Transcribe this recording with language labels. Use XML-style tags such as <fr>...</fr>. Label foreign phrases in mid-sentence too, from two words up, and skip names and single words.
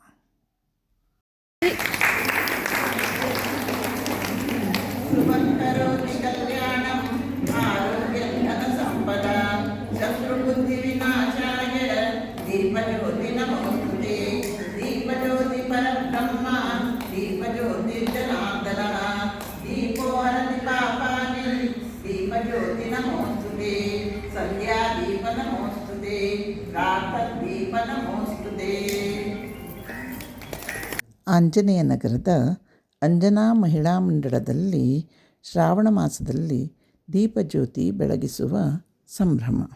<sa>ಕರೋತಿ ಕಲ್ಯಾಣಂ ಆರೋಗ್ಯಂ ಧನ ಸಂಪದ ಶತ್ರುಬುದ್ಧಿ ವಿನಾಶಾಯ ದೀಪಜ್ಯೋತಿ ನಮೋಸ್ತುತೆ. ದೀಪಜ್ಯೋತಿ ಪರಬ್ರಹ್ಮ ದೀಪಜ್ಯೋತಿ ಜನಾರ್ದನ ದೀಪೋ ಹರತಿ ಪಾಪಾನಿ ದೀಪಜ್ಯೋತಿ ನಮೋಸ್ತುತೆ. ಸಂಧ್ಯಾ ದೀಪ ನಮೋಸ್ತುತೆ. ಪ್ರಾತಃ ದೀಪ ನಮೋಸ್ತುತೆ.</sa> <kn>ಆಂಜನೇಯ ನಗರದ ಅಂಜನಾ ಮಹಿಳಾ ಮಂಡಳದಲ್ಲಿ ಶ್ರಾವಣ ಮಾಸದಲ್ಲಿ ದೀಪಜ್ಯೋತಿ ಬೆಳಗಿಸುವ ಸಂಭ್ರಮ.</kn>